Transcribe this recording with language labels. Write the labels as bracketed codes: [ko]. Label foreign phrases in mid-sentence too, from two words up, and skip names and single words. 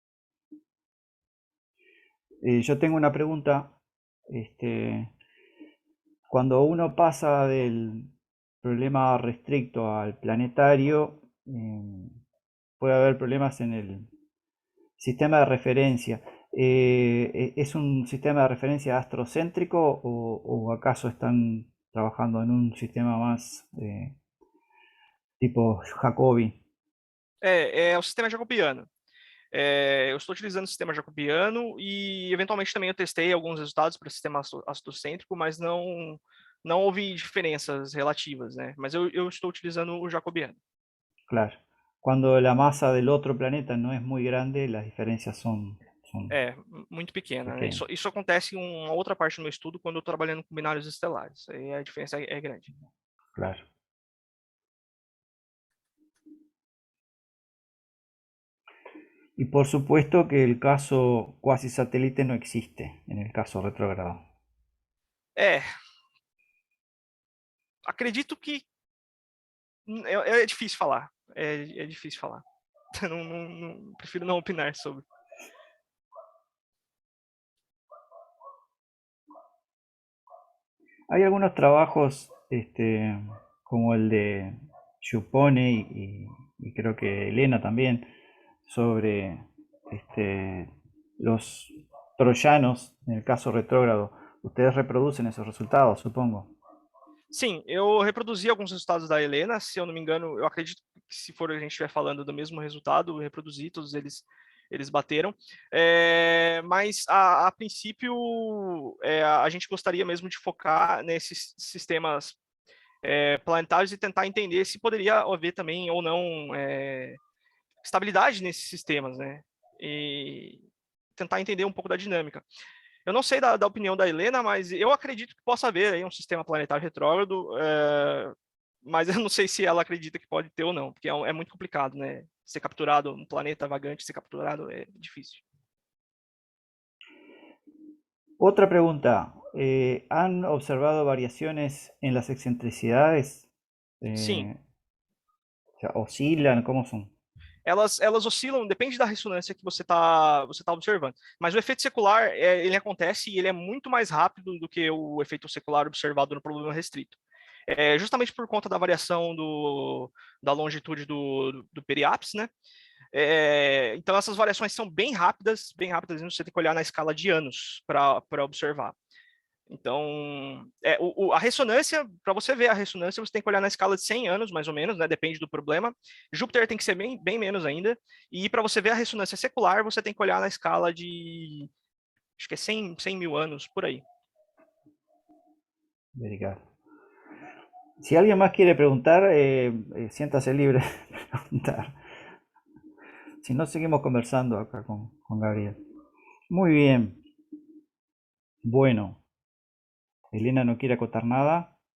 [es] Yo tengo una pregunta Cuando uno pasa del problema restricto al planetario, puede haber problemas en el sistema de referencia. ¿Es un sistema de referencia astrocéntrico o acaso están trabajando en un sistema más tipo Jacobi? [pt] É o sistema jacobiano. Eu estou utilizando o sistema jacobiano e, eventualmente, também eu testei alguns resultados para o sistema astrocêntrico, mas não houve diferenças relativas, né? Mas eu estou utilizando o jacobiano. [es] Claro. Cuando la masa del otro planeta no es muy grande, las diferencias son [pt] Muito pequena, né? [es] pequeñas. [pt] Isso acontece em uma outra parte do meu estudo quando eu estou trabalhando com binários estelares. Aí a diferença é grande. [es] Claro. Y por supuesto que el caso cuasi satélite no existe en el caso retrógrado. [pt] Acredito que é difícil falar. É difícil falar. Prefiro não opinar sobre. [es] Hay algunos trabajos como el de Yupone y creo que Elena también sobre los troyanos en el caso retrógrado. Ustedes reproducen esos resultados, supongo. [pt] Sim, eu reproduzi alguns resultados da Helena, se eu não me engano, eu acredito que se for a gente estiver falando do mesmo resultado, eu reproduzi, todos eles bateram. Mas, a princípio, a gente gostaria mesmo de focar nesses sistemas planetários e tentar entender se poderia haver também ou não estabilidade nesses sistemas, né? E tentar entender um pouco da dinâmica. Eu não sei da opinião da Helena, mas eu acredito que possa haver aí um sistema planetário retrógrado, mas eu não sei se ela acredita que pode ter ou não, porque é muito complicado, né? Ser capturado, um planeta vagante ser capturado é difícil. [es] Otra pregunta, ¿han observado variaciones en las excentricidades? [pt] Sim. [es] O sea, ¿oscilan? ¿Cómo son? [pt] Elas oscilam, depende da ressonância que você tá observando. Mas o efeito secular, ele acontece e ele é muito mais rápido do que o efeito secular observado no problema restrito. Justamente por conta da variação da longitude do periápice, né? Então essas variações são bem rápidas, você tem que olhar na escala de anos para observar. Então, a ressonância, para você ver a ressonância, você tem que olhar na escala de 100 anos, mais ou menos, né? Depende do problema. Júpiter tem que ser bem menos ainda. E para você ver a ressonância secular, você tem que olhar na escala de, acho que é 100 mil anos, por aí. Obrigado. [es] Si alguien más quiere preguntar, siéntase libre de preguntar. Si no, seguimos conversando acá con Gabriel. Muy bien. Bueno. Elena no quiere acotar nada.